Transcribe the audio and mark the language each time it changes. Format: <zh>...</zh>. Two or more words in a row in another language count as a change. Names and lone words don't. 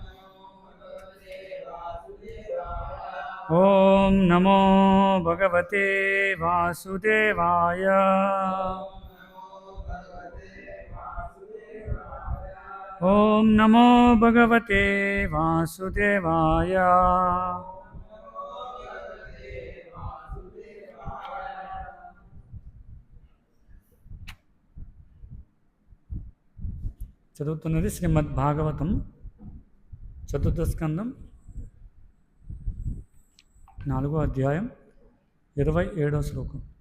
<sa>ॐ नमो भगवते वासुदेवाय. ॐ नमो भगवते वासुदेवाय.</sa> <te>చదువుతున్నది శ్రీమద్ భాగవతం చతుర్థ స్కందం 4వ అధ్యాయం 27వ శ్లోకం.</te>